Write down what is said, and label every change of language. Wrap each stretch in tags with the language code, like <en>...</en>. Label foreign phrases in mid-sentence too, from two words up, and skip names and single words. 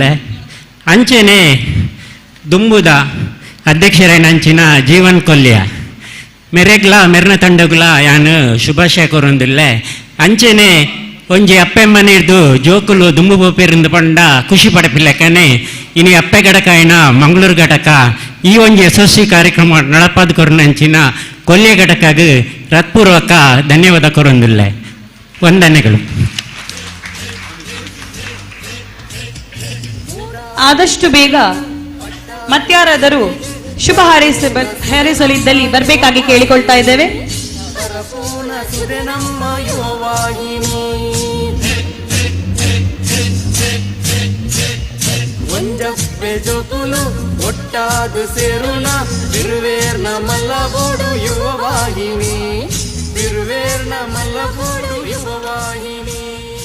<tcy>ಅಂಚೆನೆ ದುಂಬುದ ಅಧ್ಯಕ್ಷರೇನಂಚಿನ ಜೀವನ್ ಕೊಲ್ಯ ಮೆರೆಗ್ಲ ಮೆರ್ನ ತಂಡಗ್ಲ ಯಾನು ಶುಭಾಶಯ ಕೊರೊಂದಿಲ್ಲ. ಅಂಚೆನೆ ಒಂಜಿ ಅಪ್ಪೆಮ್ಮನಿರ್ದು ಜೋಕುಲು ದುಂಬು ಬೋಪೇರಿಂದ ಪಂಡ ಖುಷಿ ಪಡಪಿಲ್ಲಕನೆ ಇನಿ ಅಪ್ಪೆ ಘಟಕ ಏನ ಮಂಗಳೂರು ಘಟಕ ಈ ಒಂಜಿ ಯಶಸ್ವಿ ಕಾರ್ಯಕ್ರಮ ನಡಪಾದ ಕೊರನಂಚಿನ ಕೊಲ್ಯ ಘಟಕಗೆ ಹೃತ್ಪೂರ್ವಕ ಧನ್ಯವಾದ ಕೊರೊಂದಿಲ್ಲ.</tcy> <kn>ವಂದನೆಗಳು. ಆದಷ್ಟು ಬೇಗ ಮತ್ಯಾರಾದರೂ ಶುಭ ಹಾರೈಸಲಿದ್ದಲ್ಲಿ ಬರಬೇಕಾಗಿ ಕೇಳಿಕೊಳ್ತಾ ಇದ್ದೇವೆ.</kn> <tcy>ಒಟ್ಟಾದು ಸೇರುಣ ತಿರುವೇರ್ನ ಮಲ್ಲಬೋಡು ಯುವವಾಹಿನಿ, ತಿರುವೇರ್ನ ಮಲ್ಲಬೋಡು ಯುವವಾಹಿನಿ.</tcy>